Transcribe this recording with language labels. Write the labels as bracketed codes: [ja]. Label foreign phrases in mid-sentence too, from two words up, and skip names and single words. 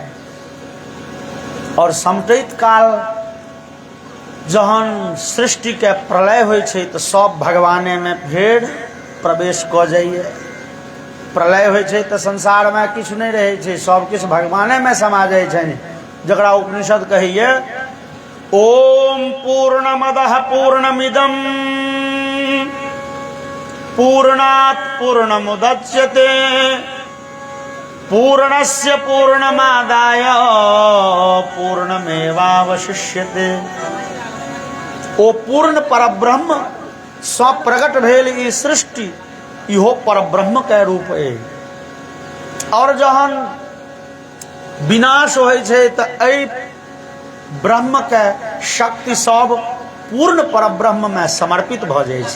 [mai] और समटैत काल जहन सृष्टि के प्रलय होइ छै तो सब भगवाने में फेर प्रवेश क जाइए। प्रलय होइ छै तो संसार में किछु नहीं रहे छै, सब किछु भगवाने में समा जाय छै। जकरा उपनिषद कहिए [sa] ओम पूर्णमदः पूर्णमिदं पूर्णात् पूर्णमुदच्यते पूर्णस्य पूर्णमादाय पूर्णमेवावशिष्यते। [mai] ओ पूर्ण परब्रह्म सब प्रकट भेल ई सृष्टि, इहो परब्रह्म के रूप है। और जहन विनाश होइ छै त एहि ब्रह्म के शक्ति सब पूर्ण परब्रह्म में समर्पित भ जाइ छै।